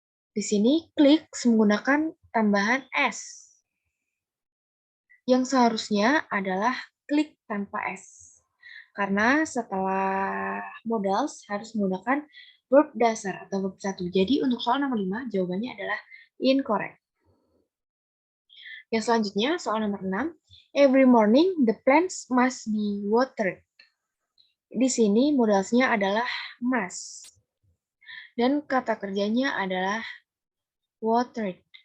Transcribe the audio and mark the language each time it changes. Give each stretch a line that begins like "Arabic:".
Indonesian: Di sini clicks menggunakan tambahan s yang seharusnya adalah klik tanpa s. Karena setelah modals harus menggunakan verb dasar atau verb 1. Jadi untuk soal nomor 5 jawabannya adalah incorrect. Yang selanjutnya soal nomor 6.
English: Every morning the plants must be watered.
Indonesian: Di sini modalnya adalah must. Dan kata kerjanya adalah watered.